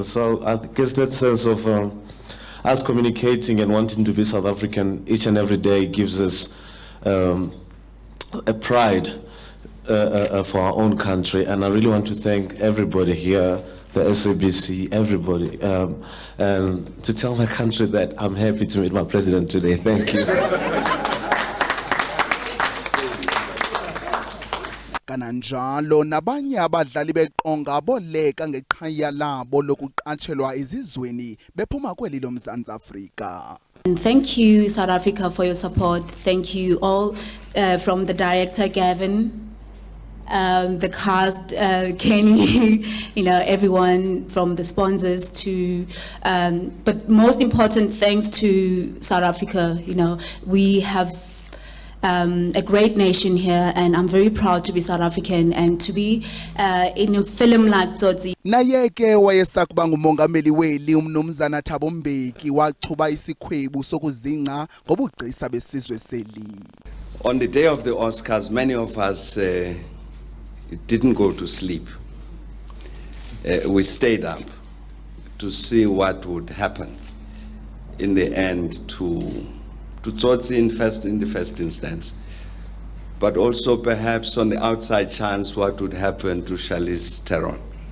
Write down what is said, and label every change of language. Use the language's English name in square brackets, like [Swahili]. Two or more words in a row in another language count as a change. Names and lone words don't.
[English] So I guess that sense of us communicating and wanting to be South African each and every day gives us a pride for our own country. And I really want to thank everybody here, the SABC, everybody, and to tell my country that I'm happy to meet my president today. Thank you. [Xhosa] Kananjalo nabanye abadlali beqonga boleka ngeqhayiya labo lokuqatshelwa izizweni bephuma kweli loMzantsi Afrika. [English] And thank you, South Africa, for your support. Thank you all, from the director Gavin, the cast, Kenny, everyone, from the sponsors to, but most important, thanks to South Africa. We have a great nation here, and I'm very proud to be South African and to be in a film like Tsotsi. [Xhosa] Naye ke wayesakuba ngumongameli weli uMnumzana Thabo Mbeki wachuba isikhwebu sokuzingca ngobugcisa besizwe seli. [English] On the day of the Oscars, many of us didn't go to sleep. We stayed up to see what would happen in the end to Tsotsi in the first instance, but also perhaps on the outside chance what would happen to Charlize Theron.